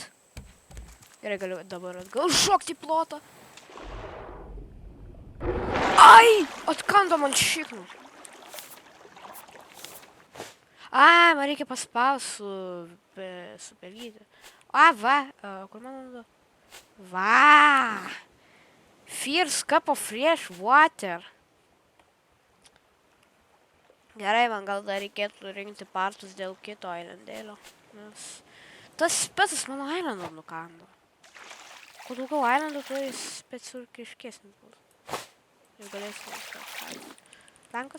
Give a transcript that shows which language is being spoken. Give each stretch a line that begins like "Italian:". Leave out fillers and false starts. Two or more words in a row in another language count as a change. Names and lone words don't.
Lithuanian: Gerai, galiu dabar atgal šokti į plotą. Ai! Atkando man šiknų. Ai, man reikia paspaus su pelytė. A, va. Kur man nadu? Va!
English: First cup of fresh water.
Lithuanian: Gerai, man gal dar reikėtų rinkti partus dėl kito islandėlio. Nes... Tas specas mano islandą nukando. Kuo daugiau islandų, tuo jis specifiškesnis bus. Ir galėsiu kažką. Plankas?